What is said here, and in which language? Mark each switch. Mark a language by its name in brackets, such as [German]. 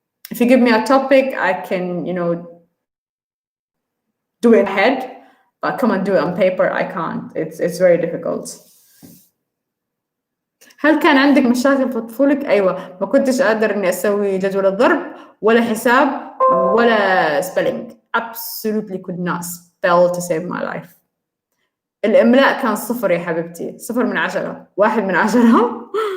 [English] If you give me a topic, I can, do it in my head, but come and do it on paper, I can't. It's very difficult. [Arabic] هل كان عندك مشاكل في طفولك؟ أيوة، ما كنتش قادر إني أسوي جدول الضرب ولا حساب ولا spelling. [English] Absolutely could not spell to save my life. [Arabic] الإملاء كان 0 يا حبيبتي، 0 من 10، 1 من 10.